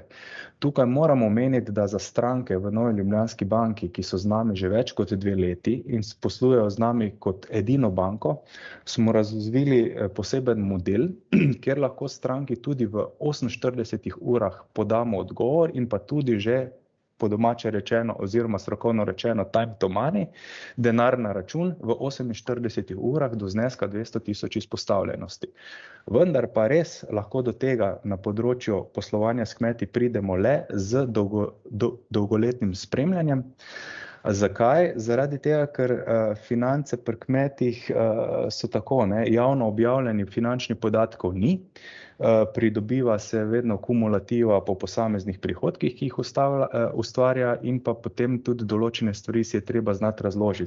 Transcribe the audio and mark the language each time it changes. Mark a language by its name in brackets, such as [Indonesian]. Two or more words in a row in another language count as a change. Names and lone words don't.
[Slovenian] Tukaj moramo omeniti, da za stranke v Novi Ljubljanski banki, ki so z nami že več kot 2 leti in poslujejo z nami kot edino banko, smo razvili poseben model, kjer lahko stranki tudi v 48 urah podamo odgovor in pa tudi že po domače rečeno oziroma strokovno rečeno [English] time to money, [Slovenian] denar na račun v 48 urah do zneska 200 000 izpostavljenosti. Vendar pa res lahko do tega na področju poslovanja s kmeti pridemo le z dolgoletnim spremljanjem. Zakaj? Zaradi tega, ker finance pri kmetih so tako, javno objavljeni finančni podatkov ni, pridobiva se vedno kumulativa po posameznih prihodkih, ki jih ustvarja in pa potem tudi določene stvari si je treba znati razložiti.